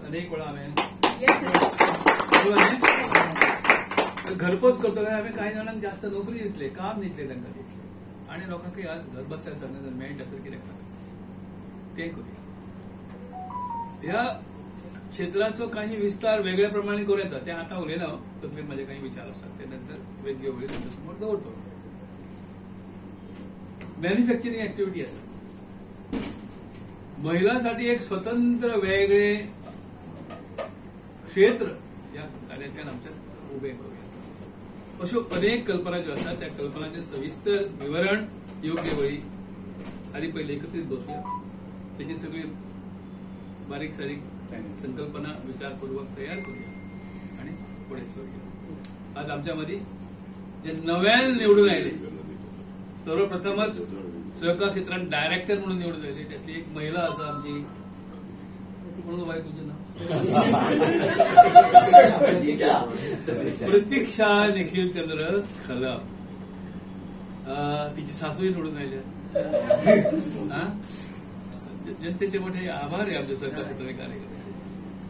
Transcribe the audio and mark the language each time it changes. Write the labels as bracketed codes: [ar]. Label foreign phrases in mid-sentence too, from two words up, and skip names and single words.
[kok] अनेक वेळा हांवें घरपोच करतले हांवें कांय जाणांक जास्त नोकरी दितले, काम दितले तांकां दितले आनी लोकांक आज घर बसल्या जर मेळटा तर कितें करप तें करूया। ह्या क्षेत्राचो काही विस्तार वेगळ्या प्रमाणे करूं येता, तें आतां उलयना, तकलेंत म्हजे काही विचार आसात ते नंतर वेगळ्यो वेळी तुमच्या समोर दवरतो। [en] manufacturing activity [kok] आसा, महिलांसाठी एक स्वतंत्र वेगळे क्षेत्र या कार्यालयात आमच्या उभे करूया। [mr] अशो अनेक कल्पना ज्यो आसात त्या कल्पनांचे सविस्तर विवरण योग्य वेळी आनी पहिले एकत्रित बसूया, त्याची सगळी बारीक सारीक संकल्पना विचारपूर्वक तयार करूया आणि पुढे सरूया। [kok] आज आमच्या मध्ये जे नव्यान निवडून आयले, सर्वप्रथमच सहकार क्षेत्रात डायरेक्टर म्हणून निवडून आयले त्यातली एक महिला आसा आमची, म्हणून बाय तुझं नाव प्रतीक्षा निखिल चंद्र खलप, तिची सासूही निवडून आयल्या। [mr] जनतेचे मोठे आभार आहे आमच्या सहकार क्षेत्राचे कार्यकर्ते।